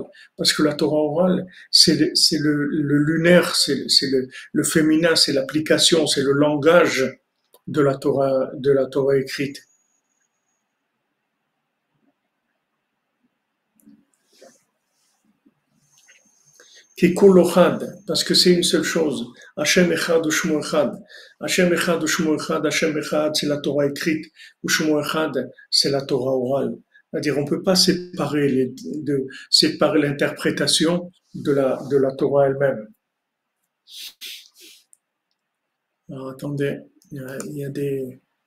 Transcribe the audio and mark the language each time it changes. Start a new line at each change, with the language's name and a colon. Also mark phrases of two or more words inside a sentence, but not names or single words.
French: Parce que la Torah orale, c'est le lunaire, c'est le féminin, c'est l'application, c'est le langage de la Torah écrite. Qui kolochad, parce que c'est une seule chose.
Hebrew: השם אחד ושמו אחד. השם אחד ושמו אחד. השם אחד,
French: c'est la Torah écrite.
Hebrew: ושמו אחד,
French: c'est la Torah orale. C'est-à-dire, on ne peut pas séparer l'interprétation de la Torah elle-même. Alors, attendez, il y a des...